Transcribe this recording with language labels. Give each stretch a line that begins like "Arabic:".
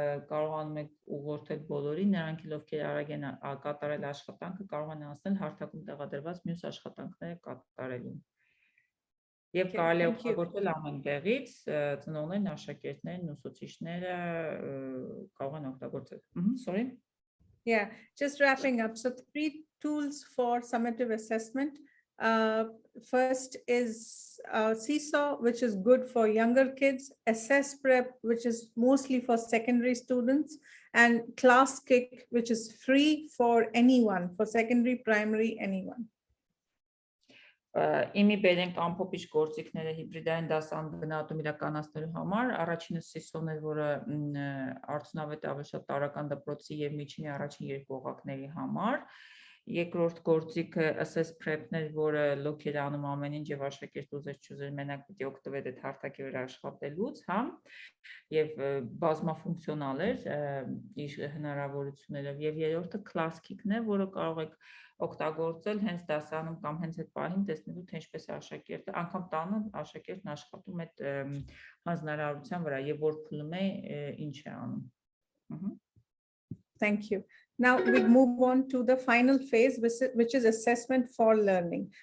Armenian: կարողանում եք ուղղորդել բոլորին, նրանք ովքեր արագ են կատարել աշխատանքը, կարող են անցնել հարթակում տեղադրված մյուս աշխատանքները կատարելուն։ Եվ կարելի է օգտագործել ամեն տեղից, ծնողներն, աշակերտներն, ուսուցիչները կարող են օգտագործել։
English: Sorry. Yeah, just wrapping up. So 3 tools for summative assessment. First is Seesaw, which is good for younger kids, Assess Prep, which is mostly for secondary students, and ClassKick, which is free for anyone, for secondary, primary, anyone.
Armenian: Իմի բերենք ամփոփիչ գործիքները հիբրիդային դասարանում գնահատում իրականացնելու համար, առաջինը Seesaw-ն էր, որը արդյունավետ է ավելի շատ տարրական դպրոցի եւ միջինի առաջին երկու օղակների համար, երկրորդ գործիքը Assess Prep-ն էր, որը լոկ էր անում ամեն ինչ եւ աշակերտ ուզեր չուզեր մենակ պիտի օգտվեր այդ հարթակի վրա աշխատելուց, հա, եւ բազմաֆունկցիոնալ էր իր հնարավորություններով, եւ երրորդը ClassKick-ն է, որը կարող եք օգտագործել հենց դասարանում կամ հենց այդ պահին տեսնելու թե ինչպես է աշակերտը, անգամ տանը աշակերտն աշխատում այդ հանձնարարության վրա եւ որ փուլում է ինչ է անում։
English: Thank you. Now we move on to the final phase, which is assessment for learning.